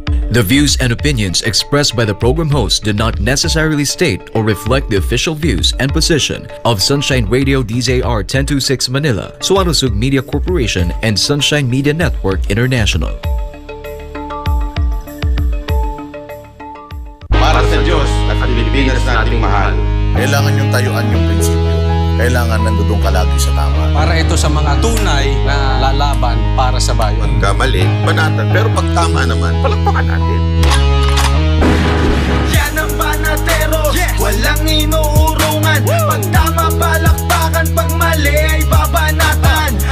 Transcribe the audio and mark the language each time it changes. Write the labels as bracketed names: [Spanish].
[English] The views and opinions expressed by the program host did not necessarily state or reflect the official views and position of Sunshine Radio DZR 1026 Manila, Suarosug Media Corporation, and Sunshine Media Network International. [Filipino] Para sa Diyos at ang Pilipinas nating mahal. Kailangan yung tayuan yung prinsipyo. Kailangan nandudong ka lagi sa tama. Para ito sa mga tunay na lalaban para sa bayan. Pagkamali, banatan. Pero pag tama naman, palakpakan natin. Yan ang Banateros, walang inuurungan. Pag tama, palakpakan. Pag mali ay babanatan.